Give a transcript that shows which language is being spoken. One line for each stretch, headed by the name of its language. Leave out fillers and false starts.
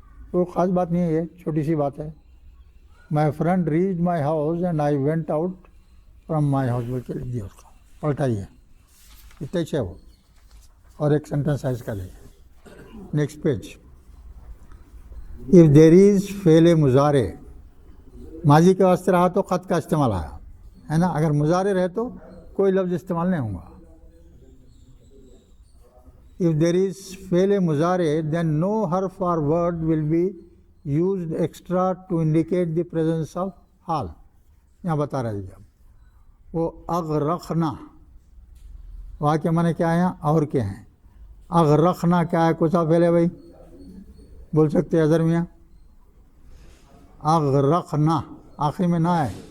Urdu: کوئی خاص بات نہیں ہے، یہ چھوٹی سی بات ہے.
English: my friend reach my house
Urdu: and I went out from my house بول کے لکھ دیا. اس کا پلٹائیے اتنا ہی ہے وہ. اور ایک سینٹنس ہے اس کا لے. Next page.
English: if there is
Urdu: فعل مضارع، ماضی کے واسطے رہا تو خط کا استعمال آیا ہے نا. اگر مضارع رہے تو کوئی لفظ استعمال نہیں ہوگا.
English: If there is فعل مضارع then no حرف or word will be used extra to indicate the presence of حال.
Urdu: یہاں بتا رہے ہیں وہ اغرقنا. وہاں کے معنی کیا ہیں اور کیا ہیں؟ اغرقنا کیا ہے؟ کون سا فعل ہے بھائی؟ بول سکتے ہیں اظہر میاں؟ اغرقنا آخر میں نہ ہے.